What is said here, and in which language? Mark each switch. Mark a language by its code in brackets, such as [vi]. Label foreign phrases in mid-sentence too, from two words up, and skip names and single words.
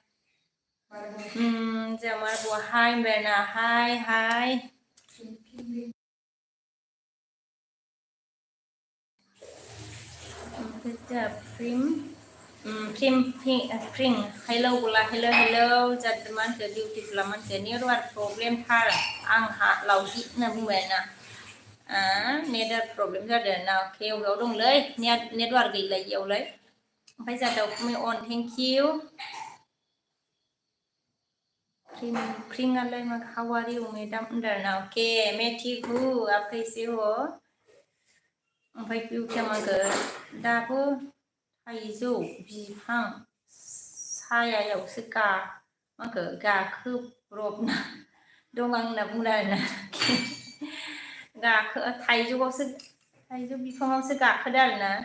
[brx] जोंहा मारब'आ हाय होनबाय आरोना हाय जोंहा प्रिं हेलौ बोला हेलौ जादो मानखो बिउटिफुला मानखो [en] network problem [brx] थार आंहा लावगि होनना बुंबाय आरोना [en] network problem [brx] जादों ना अके अबेयाव दंलै नेटवार्क गैला इयावलाय ओमफ्राय जोंहा दाउखुमै अन [en] thank you [brx] प्रिंगालाय मा [en] how are you madam [brx] होनदों आरोना अके [hi] मैं ठीक हूँ आप कैसे हो [brx] ओमफ्राय बिउटिया माखो दाबो थाइजौ बिफां सायायावसो माखो गाखोब्रबना दं आं होनना बुंदों आरोना थाइजौ बिफाङावसो गाखोदो आरोना